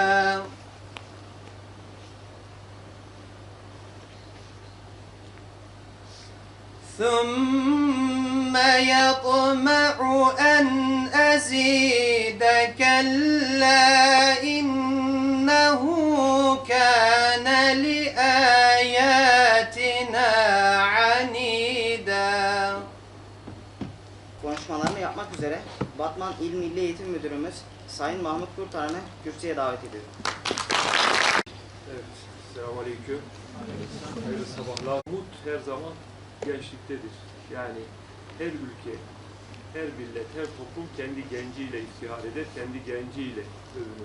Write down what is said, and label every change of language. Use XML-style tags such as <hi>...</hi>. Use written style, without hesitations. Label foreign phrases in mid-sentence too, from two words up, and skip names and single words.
<ar>ثُمَّ يَطْمَعُ أَنْ أَزِيدَ كَلَّا إِنَّهُ كَانَ لِآيَاتِنَا عَنِيدًا.</ar> <tr>Konuşmalarını yapmak üzere Batman İl Milli Eğitim Müdürümüz Sayın Mahmut Kurtaran'ı kürsüye davet ediyorum. Evet, selamünaleyküm. Hayırlı sabahlar. Umut her zaman gençliktedir. Yani her ülke, her millet, her toplum kendi genciyle iftihar eder, kendi genciyle övünür.</tr>